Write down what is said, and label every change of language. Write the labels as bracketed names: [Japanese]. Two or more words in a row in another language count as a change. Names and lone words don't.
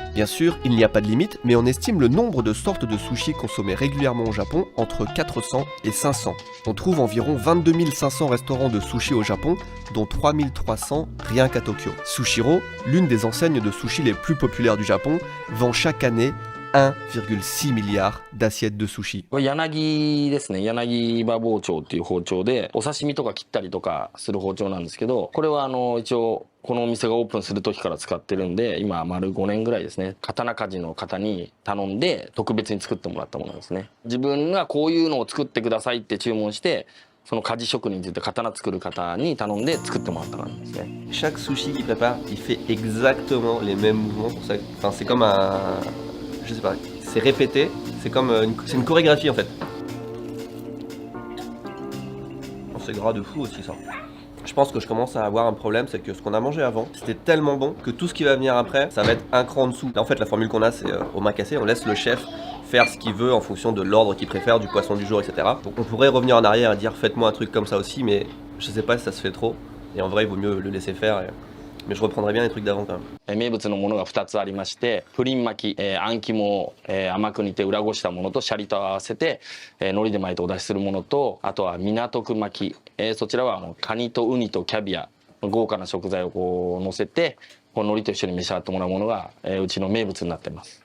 [French] Bien sûr, il n'y a pas de limite, mais on estime le nombre de sortes de sushis consommés régulièrement au Japon entre 400 et 500. On trouve environ 22 500 restaurants de sushis au Japon, dont 3 300 rien qu'à Tokyo. Sushiro, l'une des enseignes de sushis les plus populaires du Japon, vend chaque année 1,6 milliard d'assiettes de sushi. [Japanese] これ柳ですね。柳刃包丁っていう包丁でお刺身とか切ったりとかする包丁なんですけど、これは一応このお店がオープンする時から使ってるんで、今丸5年ぐらいですね。刀鍛冶の方に頼んで特別に作ってもらったものですね。自分がこういうのを作ってくださいって注文して、その鍛冶職人といって刀作る方に頼んで作ってもらった感じですね。 [French] Chaque sushi qu'il prépare, il fait exactement les mêmes mouvements. Pour ça, enfin, c'est comme un... Je sais pas, c'est répété, c'est comme c'est une chorégraphie en fait. Oh, c'est gras de fou aussi ça. Je pense que je commence à avoir un problème, c'est que ce qu'on a mangé avant, c'était tellement bon que tout ce qui va venir après, ça va être un cran en dessous. Là, en fait, la formule qu'on a, c'est au main cassé, on laisse le chef faire ce qu'il veut en fonction de l'ordre qu'il préfère, du poisson du jour, etc. Donc on pourrait revenir en arrière et dire faites-moi un truc comme ça aussi, mais je sais pas si ça se fait trop. Et en vrai, il vaut mieux le laisser faire. Mais je reprendrai bien les trucs d'avant quand même. [Japanese] 名物のものが2つありまして、プリン巻き、あん肝を甘く煮て裏ごしたものとシャリと合わせて、海苔で巻いてお出しするものと、あとは港区巻き、そちらはカニとウニとキャビア豪華な食材をこう乗せて、この海苔と一緒に召し上がってもらうものが、うちの名物になっています。